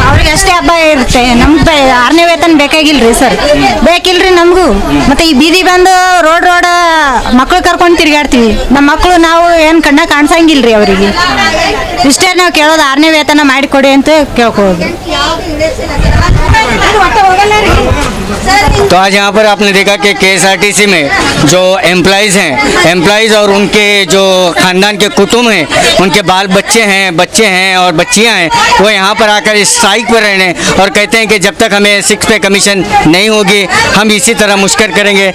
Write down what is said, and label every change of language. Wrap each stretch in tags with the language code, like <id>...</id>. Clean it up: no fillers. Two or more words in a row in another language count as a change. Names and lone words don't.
<kn>ಅವ್ರಿಗೆ ಅಷ್ಟೇ ಹಬ್ಬ ಇರುತ್ತೆ, ನಮ್ಗೆ 6ನೇ ವೇತನ ಬೇಕಾಗಿಲ್ರಿ ಸರ್, ಬೇಕಿಲ್ರಿ ನಮಗೂ. ಮತ್ತೆ ಈ ಬೀದಿ ಬಂದು ರೋಡ್ ಮಕ್ಳು ಕರ್ಕೊಂಡು ತಿರ್ಗಾಡ್ತೀವಿ. ನಮ್ಮ ಮಕ್ಕಳು ನಾವು ಏನು ಕಣ್ಣ ಕಾಣಿಸಂಗಿಲ್ರಿ ಅವರಿಗೆ. ಇಷ್ಟೇ ನಾವು ಕೇಳೋದು, 6ನೇ ವೇತನ ಮಾಡಿಕೊಡಿ ಅಂತ ಕೇಳ್ಕೊಳ್ಳೋದು.</kn> <hi>तो आज यहाँ पर आपने देखा कि KSRTC में जो एम्प्लॉइज़ हैं और उनके जो ख़ानदान के कुटुंब हैं, उनके बाल बच्चे हैं और बच्चियाँ हैं, वो यहाँ पर आकर इस स्ट्राइक पर रहने और कहते हैं कि जब तक हमें 6</hi> <en>pay commission</en> <hi>नहीं होगी हम इसी तरह मुश्किल करेंगे।</hi>